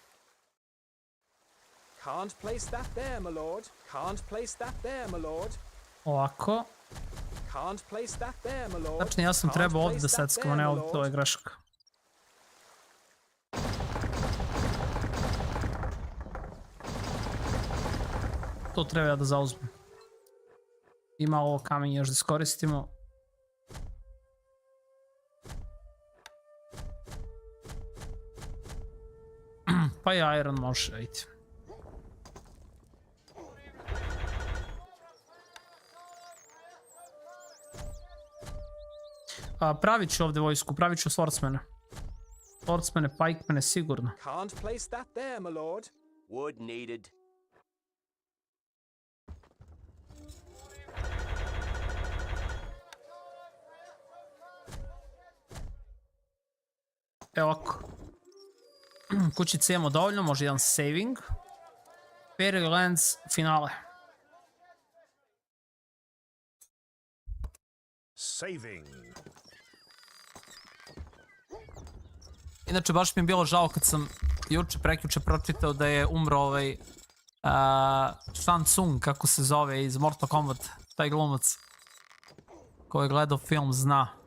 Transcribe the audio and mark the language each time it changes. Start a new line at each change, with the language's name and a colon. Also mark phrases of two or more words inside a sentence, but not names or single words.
English: Can't place that there, my lord. Can't place that there, my lord.
Bosnian: Ovako.
English: Can't place that there, my lord.
Bosnian: Znači, ja sam trebao ovdje da seckam, a ne ovdje, to je greška. To treba ja da zauzmem. Ima ovo kamenje još da iskoristimo. Pa i iron može, ajde. Pravit ću ovdje vojsku, pravit ću swordsmane. Swordsmane, pikemane, sigurno.
English: Can't place that there, my lord. Wood needed.
Bosnian: Evo ovako. Kućice imamo dovoljno, može jedan saving. Fairy Lands, finale. Saving. Inače, baš mi je bilo žao kad sam prekjuče pročitao da je umro ovaj Shang Tsung, kako se zove, iz Mortal Kombat, taj glumac koji je gledao film zna.